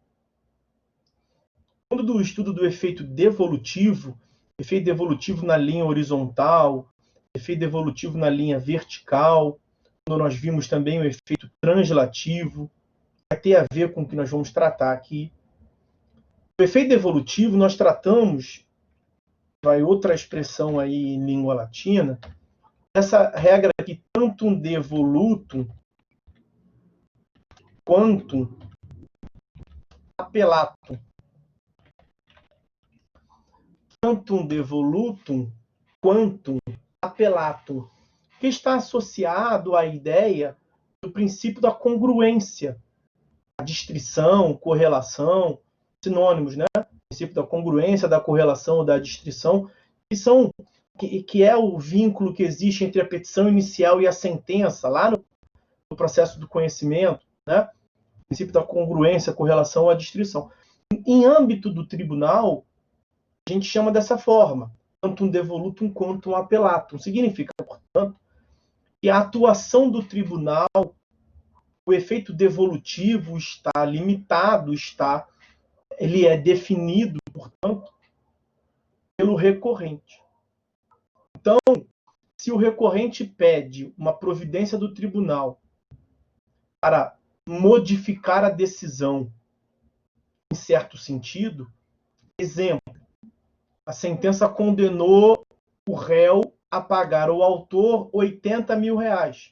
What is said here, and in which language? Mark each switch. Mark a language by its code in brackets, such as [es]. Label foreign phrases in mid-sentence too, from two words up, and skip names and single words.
[pt] Quando do estudo do efeito devolutivo na linha horizontal, efeito devolutivo na linha vertical, quando nós vimos também o efeito translativo, vai ter a ver com o que nós vamos tratar aqui. O efeito devolutivo nós tratamos, vai outra expressão aí em língua latina, essa regra aqui, [la] tantum devolutum quantum appellatum. Tantum devolutum quantum appellatum, [pt] que está associado à ideia do princípio da congruência, a distrição, correlação, sinônimos, né? O princípio da congruência, da correlação, da distrição, que é o vínculo que existe entre a petição inicial e a sentença, lá no processo do conhecimento, né? O princípio da congruência, correlação, a distrição. Em âmbito do tribunal, a gente chama dessa forma, [la] tantum devolutum quantum appellatum. [pt] Significa, portanto, que a atuação do tribunal, o efeito devolutivo está limitado, ele é definido, portanto, pelo recorrente. Então, se o recorrente pede uma providência do tribunal para modificar a decisão em certo sentido, exemplo, a sentença condenou o réu a pagar ao autor 80 mil reais.